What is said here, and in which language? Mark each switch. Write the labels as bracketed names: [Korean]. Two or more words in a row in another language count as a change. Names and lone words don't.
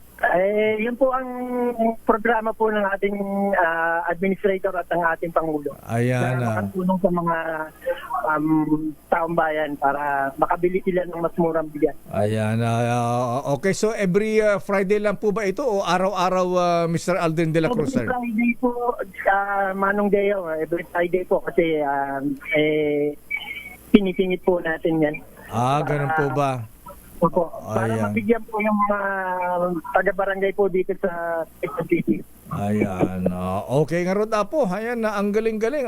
[Filipino] Yun po ang programa po ng ating administrator at ng ating Pangulo. Ayan. Na makatulong sa mga taong bayan para makabili sila ng mas murang bigas. Ayan. Okay, so [English] every Friday [Filipino] lang po ba ito o araw-araw, Mr. Aldrin de la Cruz, sir? [English] Every Friday [Filipino] po, Manong Deo, [English] every Friday [Filipino] po kasi pinisingit po natin yan. Ganun po ba? Opo. Para mabigyan po yung mga taga-barangay po dito sa Quezon City. Ayan. Okay nga Rod Apo. Ayan, ang galing-galing.